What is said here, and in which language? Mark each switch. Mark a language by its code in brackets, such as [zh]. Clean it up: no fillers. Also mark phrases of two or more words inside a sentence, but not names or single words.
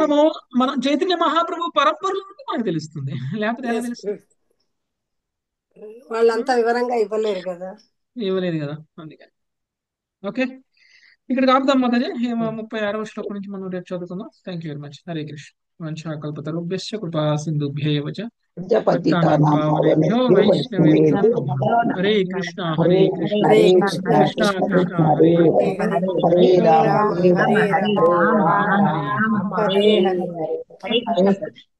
[te] మనం చైతన్య మహాప్రభు పరంపరలో ఉంటే మనకు తెలుస్తుంది, లేకపోతే ఎలా తెలుస్తుంది? వాళ్ళంతా వివరంగా ఇవ్వలేరు కదా. ఇవ్వలేదు కదా, అందుకని. ఓకే, ఇక్కడ ఆపుదాం మాతాజీ. 36వ శ్లోకం నుంచి మనం రేపు చదువుకుందాం. [en] thank you very much. [te] హరే కృష్ణ. [sa] వంశాకల్పతరుభ్యశ్చ కృపా సింధుభ్యైవ చ పతితానాం పావనేభ్యో వైష్ణవేభ్యో నమః. హరే కృష్ణ హరే కృష్ణ కృష్ణ కృష్ణ హరే హరే రామ హరే రామ హరే రామ హరే హరే హరే కృష్ణ.